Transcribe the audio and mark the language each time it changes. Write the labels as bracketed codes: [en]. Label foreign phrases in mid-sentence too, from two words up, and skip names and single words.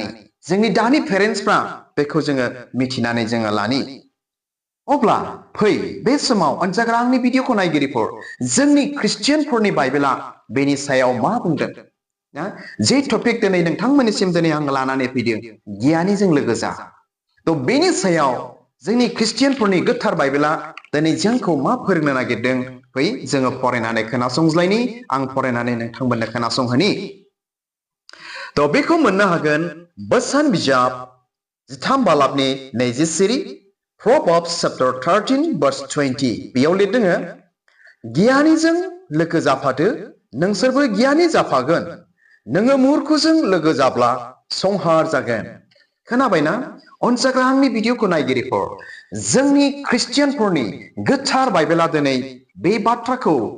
[brx] जोंनि दानि पेरेन्टसफ्रा बेखौ जोङो मिथिनानै जोङो लानि अब्ला फै बे समाव अनजाग्रा आंनि भिडिअखौ नायगिरिफोर जोंनि ख्रिस्टियानफोरनि बाइबेला बेनि सायाव मा बुंदों जे टपिक दिनै नोंथांमोननिसिम दिनै आं लानानै फैदों गियानिजों लोगो जा थ' बेनि सायाव जोंनि ख्रिस्टियानफोरनि गोथार बाइबेला दिनै जोंखौ मा फोरोंनो नागिरदों फै जोङो फरायनानै खोनासंज्लायनि आं फरायनानै नोंथांमोननो खोनासंहोनि थ' बेखौ मोननो हागोन बोसोन बिजाब 13 बालाबनि 20 सिरि [en] Proverbs chapter 13 verse 20 [brx] बेयाव लिरदों गियानिजों लोगो जाफादो नोंसोरबो गियानि जाफागोन नोङो मुर्खजों लोगो जाब्ला संहार जागोन खोनाबायना अनजाग्रा आंनि भिडिअखौ नायगिरिफोर जोंनि ख्रिस्टियानफोरनि गोथार बाइबेला दिनै बे बाथ्राखौ